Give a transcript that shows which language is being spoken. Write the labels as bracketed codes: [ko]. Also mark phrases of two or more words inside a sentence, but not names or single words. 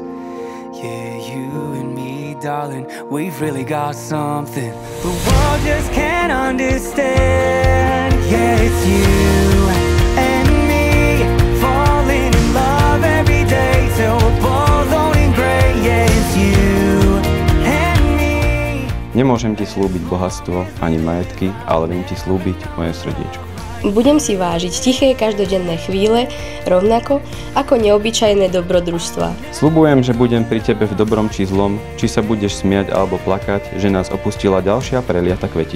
[en] Yeah, you and me, darling, we've really got something the world just can't understand. Yeah, it's you and me, falling in love every day till we're both owning gray. Yeah, it's you and me. [sk] Nemôžem ti slúbiť bohatstvo ani majetky, ale viem ti slúbiť moje srdiečko. Budem si vážiť tiché každodenné chvíle, rovnako ako neobyčajné dobrodružstvá. Sľubujem, že budem pri tebe v dobrom či zlom, či sa budeš smiať alebo plakať, že nás opustila ďalšia preliata kvetina.